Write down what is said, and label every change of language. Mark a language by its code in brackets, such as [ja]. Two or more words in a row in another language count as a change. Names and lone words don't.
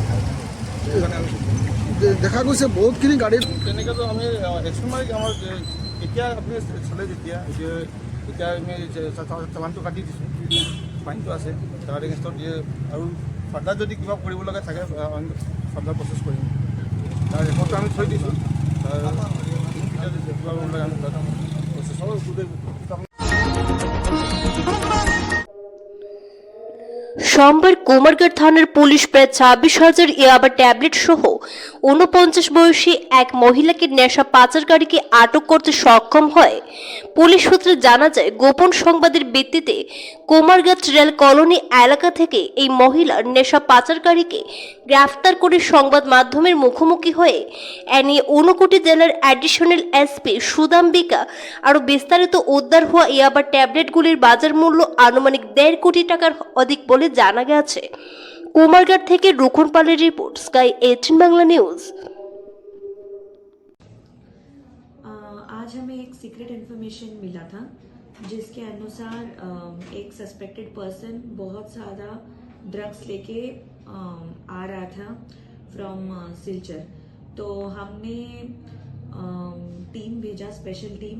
[as] সেইকাৰণে আমি দেখা গৈছে বহুতখিনি গাড়ীত তেনেকৈতো আমি একশ্যন মাৰি আমাৰ এতিয়া আপুনি চালে যেতিয়া এতিয়া আমি চালানটো কাটি দিছোঁ, ফাইনটো আছে তাৰ এগেইনষ্টত আৰু ফাৰ্দাৰ যদি কিবা কৰিব লগা থাকে [en] further process [as] কৰিম। তাৰ ৰেকৰ্ডটো আমি থৈ দিছোঁ, তাৰ কিবা কৰিব লাগে আমি তাত প্ৰচেছ [bn] সোমবার কুমারঘাট থানার পুলিশ প্রায় 26,000 ইয়াবা ট্যাবলেট সহ 49 বয়সী এক মহিলাকে নেশা পাচারকারীকে আটক করতে সক্ষম হয়। পুলিশ সূত্রে জানা যায়, গোপন সংবাদের ভিত্তিতে কুমারঘাট রেল কলোনি এলাকা থেকে এই মহিলার নেশা পাচারকারীকে গ্রেফতার করে সংবাদ মাধ্যমের মুখোমুখি হয়ে এ নিয়ে ঊনকোটি জেলার [en] additional SP [bn] সুদাম্বিকা আরও বিস্তারিত উদ্ধার হওয়া ইয়াবা ট্যাবলেটগুলির বাজার মূল্য আনুমানিক 1.5 কোটি টাকার অধিক বলে জানা গেছে। কুমারঘাট থেকে রুখন পালের রিপোর্ট, স্কাই 18 বাংলা নিউজ। [hi] आज हमें एक [en] secret information [hi] मिला था जिसके अनुसार एक [en] suspected person [hi] बहुत ज़्यादा ड्रग्स लेके आ रहा था फ्रॉम सिलचर। तो हमने टीम भेजा, [en] special team.